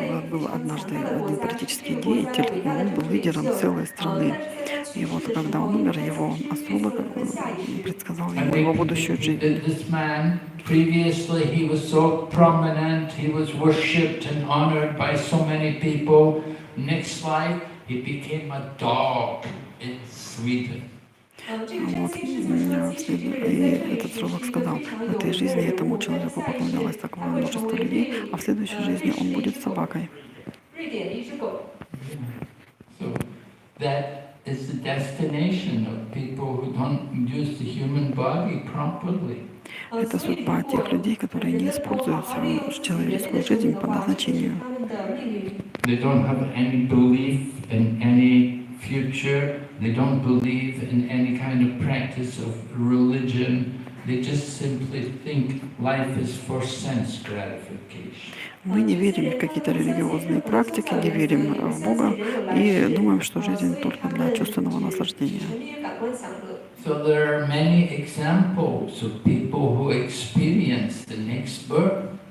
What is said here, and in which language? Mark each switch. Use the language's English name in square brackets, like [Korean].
[Russian] Был однажды один политический деятель, и он был лидером целой страны. И вот когда он умер, его астролог предсказал ему его будущую жизнь. [English] This man, previously he was so prominent, he was worshipped and honored by so many people. Next life, he became a dog in Sweden. [Russian] Вот, и этот астролог сказал, в этой жизни этому человеку поклонялось такое множество людей, а в следующей жизни он будет собакой. [English] So that is the destination of people who don't use the human body properly. [Russian] Это судьба тех людей, которые не используют свою человеческую жизнь по назначению. [English] They don't have any belief in any future. They don't believe in any kind of practice of religion. They just simply think life is for sense gratification. [Russian] Мы не верим в какие-то религиозные практики, не верим в Бога и думаем, что жизнь только для чувственного наслаждения. [English] So there are many examples of people who experience the next birth.